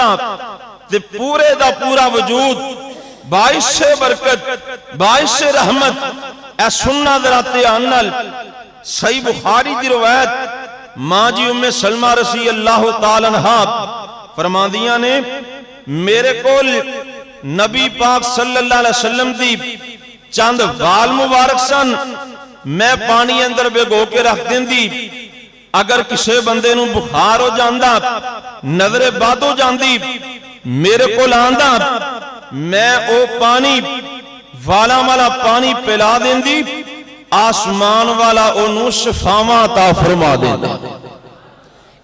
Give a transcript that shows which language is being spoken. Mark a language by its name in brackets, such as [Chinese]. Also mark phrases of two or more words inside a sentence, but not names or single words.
[Punjabi] ਤੇ ਪੂਰੇ ਦਾ ਪੂਰਾ ਵਜੂਦ ਬਾਇਸੇ ਬਰਕਤ, ਬਾਇਸੇ ਰਹਿਮਤ। ਐ ਸੁਣਨਾ ਜ਼ਰਾ ਧਿਆਨ ਨਾਲ, ਸਹੀ ਬੁਖ਼ਾਰੀ ਦੀ ਰਵਾਇਤ ਮਾਂ ਜੀ ਉੱਮੇ ਸਲਮਾ [Arabic] رضي الله تعالى عنها [Punjabi] ਫ਼ਰਮਾਂਦੀਆਂ ਨੇ, ਮੇਰੇ ਕੋਲ ਨਬੀ ਪਾਕ [Arabic] صلى الله عليه وسلم [Punjabi] ਦੀ ਚੰਦ ਵਾਲ ਮੁਬਾਰਕ ਸਨ, ਮੈਂ ਪਾਣੀ ਅੰਦਰ ਭਿਗੋ ਕੇ ਰੱਖ ਦੇਂਦੀ। ਅਗਰ ਕਿਸੀ ਬੰਦੇ ਨੂੰ ਬੁਖ਼ਾਰ ਹੋ ਜਾਤਾ, ਨਜ਼ਰੇ ਬਦ ਹੋ ਜਾਤੀ, ਮੇਰੇ ਕੋ ਆਂਦਾ, ਮੈਂ ਓ ਪਾਣੀ ਵਾਲਾ ਵਾਲਾ ਪਾਣੀ ਪਿਲਾ ਦੇਂਦੀ, ਆਸਮਾਨ ਵਾਲਾ ਓਨੂੰ ਸ਼ਫ਼ਾਵਾਂ ਅਤਾ ਫ਼ਰਮਾ ਦੇਂਦਾ।